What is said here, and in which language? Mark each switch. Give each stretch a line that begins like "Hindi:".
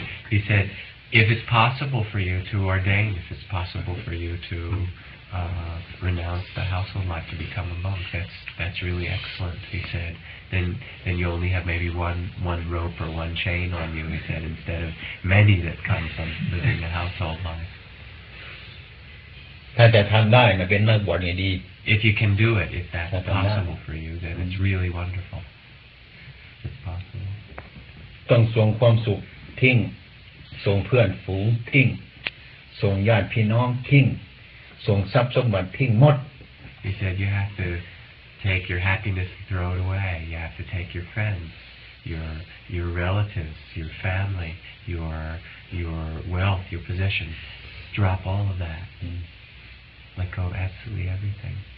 English: He said, if it's possible for you to ordain, if it's possible for you to renounce the household life to become a monk, that's really excellent. He said, then you only have maybe one rope or one chain on you. He said, instead of many that come from living a household life.
Thai: ถ้าจะทำได้มันเป็นนักบวชนี่ดี
English: If you can do it, if that's possible for you, then it's really wonderful. It's possible.
Thai: ต้องส่งความสุขทิ้งส่งเพื่อนฝูงทิ้งส่งญาติพี่น้องทิ้งส่งทรัพย์สมบัติทิ้งหมด
English: He said you have to take your happiness and throw it away. You have to take your friends, your relatives, your family, your wealth, your possessions. Drop all of that. Let go of absolutely everything.